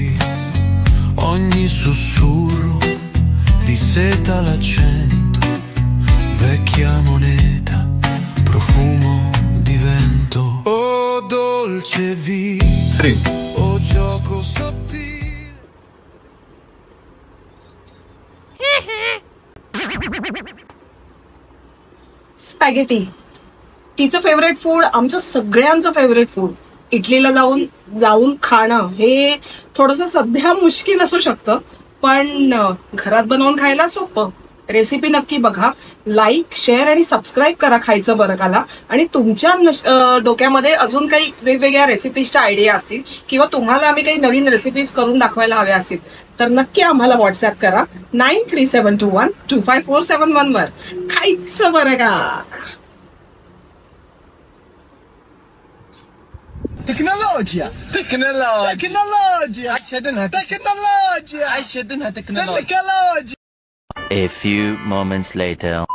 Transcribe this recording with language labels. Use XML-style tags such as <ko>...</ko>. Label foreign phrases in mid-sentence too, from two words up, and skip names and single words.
<it>Ogni sussurro di seta l'accento, vecchia moneta, profumo di vento. Oh dolce vita, oh gioco sottile.</it> <mr>स्पॅगेटी तिचं</mr> <en>favorite food,</en> <mr>आमचं सगळ्यांचं</mr> <en>favorite food.</en> <mr>इटलीला जाऊन खाणं हे थोडंसं सध्या मुश्किल असू शकतं, पण घरात बनवून खायला सोपं. रेसिपी नक्की बघा,</mr> <en>like share</en> <mr>आणि सबस्क्राईब करा खायचं बरं काला. आणि तुमच्या डोक्यामध्ये अजून काही वेगवेगळ्या रेसिपीजच्या आयडिया असतील किंवा तुम्हाला आम्ही काही नवीन रेसिपीज करून दाखवायला हव्या असतील तर नक्की आम्हाला व्हॉट्सअप करा 9371212547 वर. खायचं बरं का.</mr> <ar>تكنولوجيا</ar> <en>A few moments later.</en>